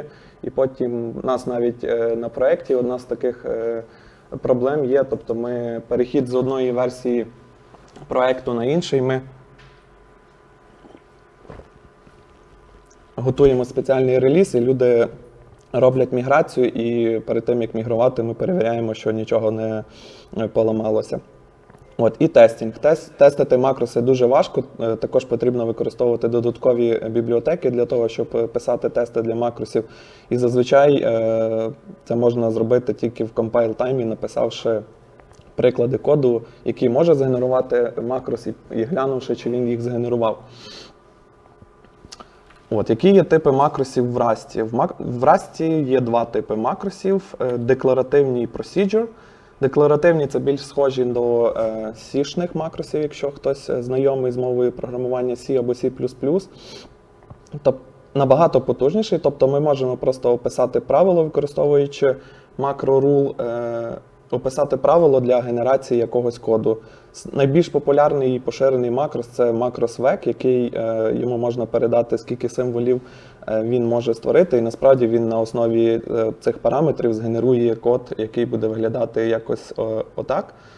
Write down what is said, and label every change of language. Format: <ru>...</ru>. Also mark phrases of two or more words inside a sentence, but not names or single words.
<uk>І потім у нас навіть на проєкті одна з таких проблем є, тобто перехід з одної версії проєкту на інший, ми готуємо спеціальний реліз, і люди роблять міграцію, і перед тим, як мігрувати, ми перевіряємо, що нічого не поламалося. От, і тестінг. Тестити макроси дуже важко, також потрібно використовувати додаткові бібліотеки для того, щоб писати тести для макросів. І зазвичай це можна зробити тільки в</uk> <en>compile time,</en> <uk>написавши приклади коду, який може згенерувати макрос, і глянувши, чи він їх згенерував. От, які є типи макросів в Rust? В Rust є два типи макросів – декларативні і procedure. Декларативні – це більш схожі до C-шних макросів, якщо хтось знайомий з мовою програмування C або C++. Тобто набагато потужніший, тобто ми можемо просто описати правило, використовуючи macro-rule, описати правило для генерації якогось коду. Найбільш популярний і поширений макрос – це макрос vec, який йому можна передати, скільки символів він може створити, і насправді він на основі цих параметрів згенерує код, який буде виглядати якось отак.</uk>